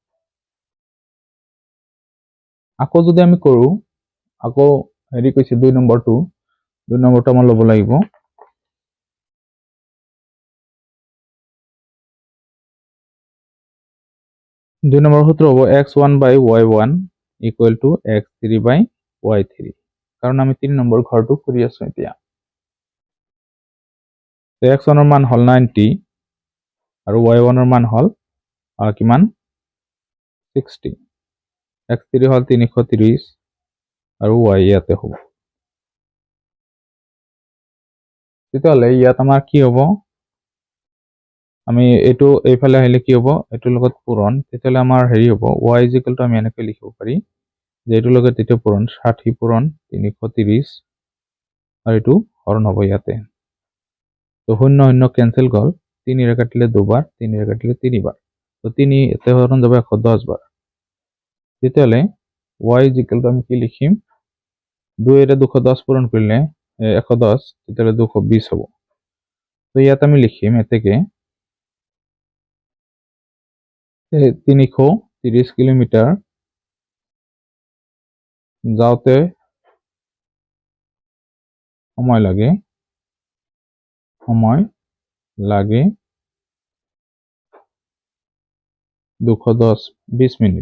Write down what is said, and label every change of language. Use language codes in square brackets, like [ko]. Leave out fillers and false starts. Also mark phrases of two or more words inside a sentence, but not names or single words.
[as] আকৌ যদি আমি কৰো, আকৌ হেৰি কৈছে 2 নম্বৰটো আমাৰ ল'ব লাগিব। 2 নম্বৰ সূত্ৰ হ'ব [en] x1 by y1 equal to x3 by y3, [as] কাৰণ আমি 3 নম্বৰ ঘৰটো কৰি আছো এতিয়া। x1 ৰ মান হ'ল 90 আৰু y1 ৰ মান হ'ল কিমান 60, x3 হ'ল 330 আৰু y ইয়াতে হ'ব। তেতিয়াহ'লে ইয়াত আমাৰ কি হ'ব, আমি এইটো এইফালে আহিলে কি হ'ব, এইটোৰ লগত পূৰণ, তেতিয়াহ'লে আমাৰ হেৰি হ'ব [en] y is equal to [as] আমি এনেকৈ লিখিব পাৰি যে এইটোৰ লগত এইটো পূৰণ 60 পূৰণ 330 আৰু এইটো হৰণ হ'ব ইয়াতে। তো 0 0 কেনসেল গ'ল, 3 ৰে কাটিলে 2 বাৰ, 3 ৰে কাটিলে 3 বাৰ, তো 3 এতে হৰণ যাব 110 বাৰ। তেতিয়াহ'লে [en] y is equal to [as] আমি কি লিখিম, 2 ৰে 210 পূৰণ কৰিলে 110, তেতিয়াহ'লে 220 হ'ব। তো ইয়াত আমি লিখিম এতেকে 330 কিলোমিটাৰ যাওঁতে সময় লাগে 20 মিনিট।